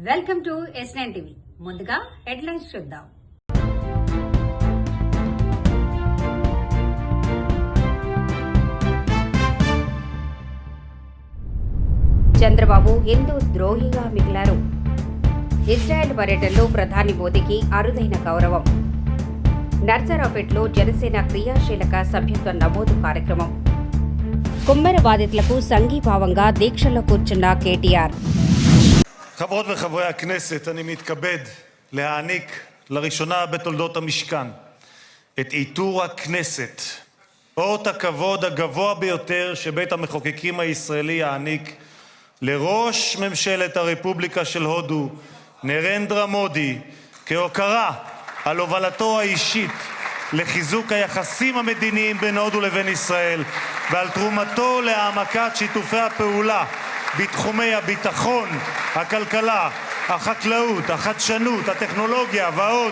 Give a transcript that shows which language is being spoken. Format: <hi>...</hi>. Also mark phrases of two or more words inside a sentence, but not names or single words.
<en>welcome to S9 TV.</en> <te>ముందుగా హెడ్లైన్స్ చూద్దాం. చంద్రబాబు హిందూ ద్రోహిగా మిగిలారు. ఇజ్రాయెల్ పర్యటనలో ప్రధాని మోదీకి అరుదైన గౌరవం. నర్సరావుపేటలో జనసేన క్రియాశీలక సభ్యత్వ నమోదు కార్యక్రమం. కుమ్మెర బాధితులకు సంఘీభావంగా దీక్షలో కూర్చున్న కేటీఆర్.</te> <he>חברות וחברי הכנסת, אני מתכבד להעניק לראשונה בתולדות המשכן את עיטור הכנסת, אות הכבוד הגבוה ביותר שבית המחוקקים הישראלי יעניק לראש ממשלת הרפובליקה של הודו, נרנדרה מודי, כהוקרה על הובלתו האישית לחיזוק היחסים המדיניים בין הודו לבין ישראל ועל תרומתו להעמקת שיתופי הפעולה בתחומי הביטחון, הכלכלה, החקלאות, החדשנות, הטכנולוגיה ועוד.</he>